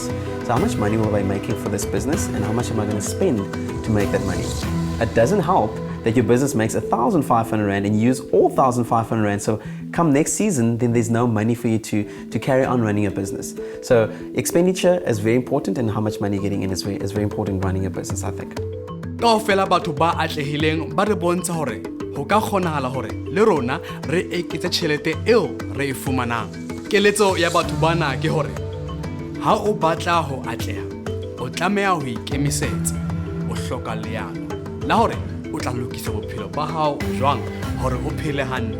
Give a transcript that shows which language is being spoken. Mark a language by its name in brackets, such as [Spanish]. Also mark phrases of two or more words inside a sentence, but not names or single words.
[English] So how much money will I be making for this business and how much am I going to spend to make that money? It doesn't help that your business makes 1,500 Rand and you use all 1,500 Rand. So come next season, then there's no money for you to carry on running a business. So expenditure is very important and how much money you're getting in is very important running a business, I think. [Southern Sotho] Kaofela batho ba atlehileng ba re bontsha hore ho ka kgonahala hore le rona re eketse tjhelete eo re e fumanang. Keletso ya batho bana ke hore ha o batla ho atleha o tlameha ho ikemisetsa o hloka leano la hore o tla lokisa bophelo ba hao jwang hore o phele hantle.